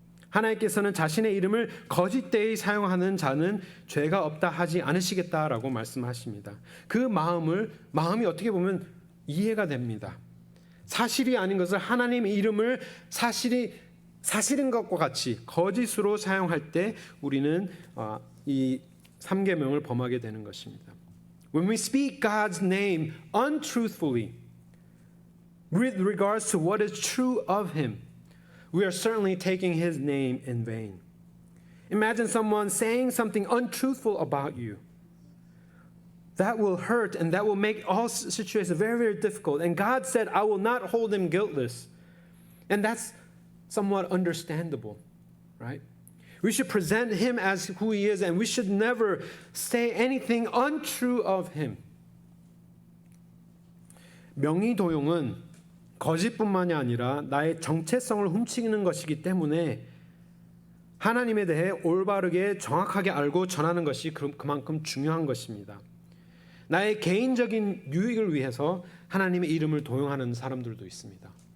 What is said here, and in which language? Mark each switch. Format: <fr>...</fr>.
<ko>하나님께서는 자신의 이름을 거짓되이 사용하는 자는 죄가 없다 하지 않으시겠다라고 말씀하십니다. 그 마음이 어떻게 보면 이해가 됩니다. 사실이 아닌 것을 하나님의 이름을 사실인 것과 같이 거짓으로 사용할 때 우리는 이 3계명을 범하게 되는 것입니다.</ko> <en>When we speak God's name untruthfully with regards to what is true of him, we are certainly taking his name in vain. Imagine someone saying something untruthful about you. That will hurt and that will make all situations very, very difficult. And God said, I will not hold him guiltless. And that's somewhat understandable, right? We should present him as who he is, and we should never say anything untrue of him.</en> <ko>명의 도용은 거짓뿐만이 아니라 나의 정체성을 훔치는 것이기 때문에 하나님에 대해 올바르게 정확하게 알고 전하는 것이 그만큼 중요한 것입니다. 나의 개인적인 유익을 위해서 하나님의 이름을 도용하는 사람들도 있습니다.</ko>